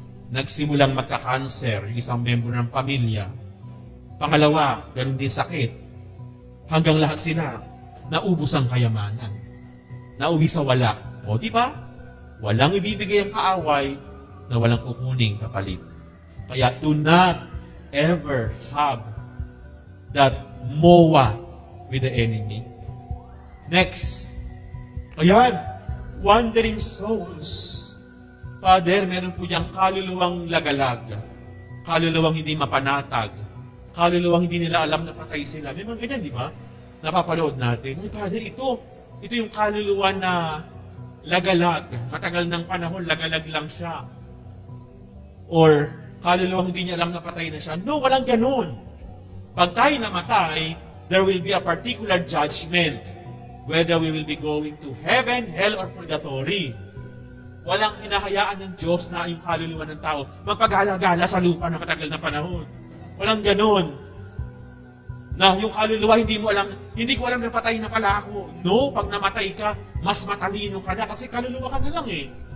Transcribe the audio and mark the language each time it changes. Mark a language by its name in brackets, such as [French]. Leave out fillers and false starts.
[Filipino] Nagsimulang magka-cancer, yung isang membro ng pamilya. Pangalawa, ganun din sakit. Hanggang lahat sila, naubos ang kayamanan. Nauwi sa wala. O, di ba? Walang ibibigay ang kaaway na walang kukuning kapalit. Kaya [English] do not ever have that mowa with the enemy. Next. [Filipino] Ayan. [English] Wandering souls. [Filipino] Father, meron po diyang kaluluwang lagalag. Kaluluwang hindi mapanatag. Kaluluwang hindi nila alam na patay sila. May mga ganyan, di ba? Napapalood natin. Ay, Father, ito yung kaluluwa na lagalag. Matagal ng panahon, lagalag lang siya. Or, kaluluwang hindi niya alam na patay na siya. No, walang ganun. Pag tayo namatay, [English] there will be a particular judgment. Whether we will be going to heaven, hell, or purgatory. [Filipino] Walang hinahayaan ng Diyos na yung kaluluwa ng tao magpagala-gala sa lupa na matagal na panahon. Walang ganun. Na yung kaluluwa, hindi ko alam na patay na pala ako. No, pag namatay ka, mas matalino ka na kasi kaluluwa ka na lang eh.